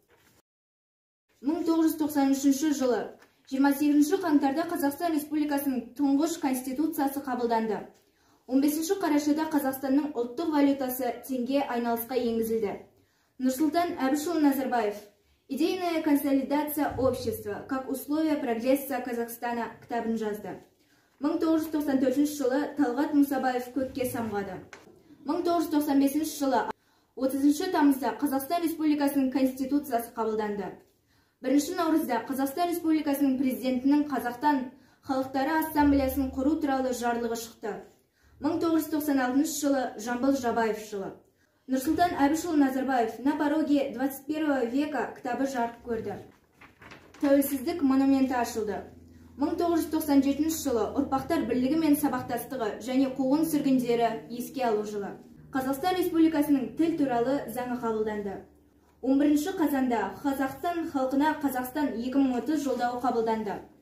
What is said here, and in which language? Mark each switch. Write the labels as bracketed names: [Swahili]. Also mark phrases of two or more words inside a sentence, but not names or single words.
[Kazakh] 1993 жылы 28 қаңтарда Қазақстан Республикасының тұңғыш конституциясы қабылданды. 15 қарашада Қазақстанның ұлттық валютасы теңге айналысқа енгізілді. Нұрсұлтан Әбішұлы Назарбаев «Идейная консолидация общества как условия прогресса Казахстана» кітабын жазды. 1994 жылы Талғат Мұсабаев көкке самғады. 1995 жылы 30 тамызда Қазақстан Республикасының конституциясы қабылданды. 1 наурызда Қазақстан Республикасының президентінің Қазақтан халықтары ассамблеясын құру туралы жарлығы шықты. 1996 жылы Жамбыл Жабаев жылы. Нұрсұлтан Әбішұлы Назарбаев «На пороге 21 века» кітабы жарық көрді. Тәуелсіздік монументі ашылды. 1997 жылы ұрпақтар бірлігі мен сабақтастығы және қуғын сүргіндері еске алу жылы. Қазақстан Республикасының тіл туралы заңы қабылданды. 11 қазанда Қазақстан халқына Қазақстан 2030 жолдауы қабылданды.